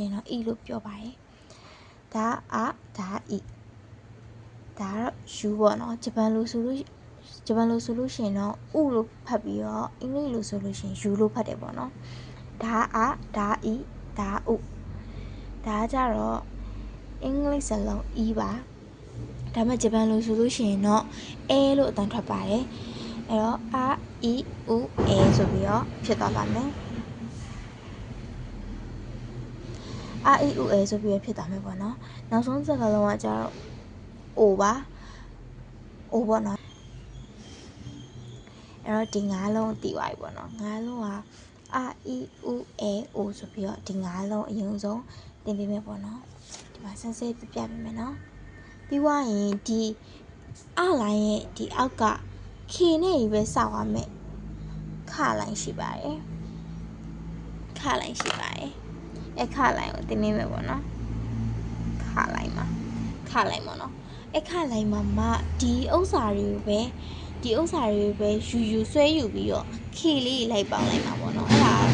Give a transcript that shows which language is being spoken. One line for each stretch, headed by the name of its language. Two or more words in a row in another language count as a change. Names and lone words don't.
Burmese: ရင်တော့ e လို့ပြောပါတယ်ဒါဒါ e ဒါတော့ u ပေါ့နော်ဂျပန်လိုဆိုလို့ရှိရင်တော့ u လို့ဖ တ်ပြီးတော့အင်္ဂလိပ်လိုဆိုလို့ရှိရင် u လို့ဖတ်တယ်ပေါ့နော်ဒါဒါ e ဒါ u ဒါကြတော့အင်္ဂလိပ်စလုံး e ပါဒါမှဂျပန်လိုဆိုလို့ရှိရင်တော့ a လို့အတန်ထွက်ပါတယ်အဲ့တော့ e u a ဆိုပြီးတော့ဖြစ်သွားပါမယ် e u a ဆိုပြီးတော့ဖြစ်သွားမယ်ပေါ့နော်နောက်ဆုံးစကားလုံးကကြတော့ o ပါ o ပေါ့နော် အဲ့တော့ဒီ9လုံးတည်သွားပြီပေါ့နော်9လုံးက e u a o ဆိုပြီးတော့ဒီ9လုံးအရင် ဆုံးသင်ပေးမယ်ပေါ့နော်ဒီမှာစမ်းစစ်ပြပြပေးမယ်နော်ပြီးွားရင်ဒီလိုင်းရဲ့ဒီအောက်က k နဲ့ကြီးပဲစောက်ရမယ်ခလိုင်းရှိပါတယ်ခလိုင်းကိုသင်ပေးမယ်ပေါ့နော်ခလိုင်းပေါ့နော်ခလိုင်းမှာဒီဥစ္စာတွေကိုပဲယူဆွဲယူပြီးတော့ k လေးလိုက်ပေါင်းလိုက်မှာပေါ့နော်အဲ့ဒါ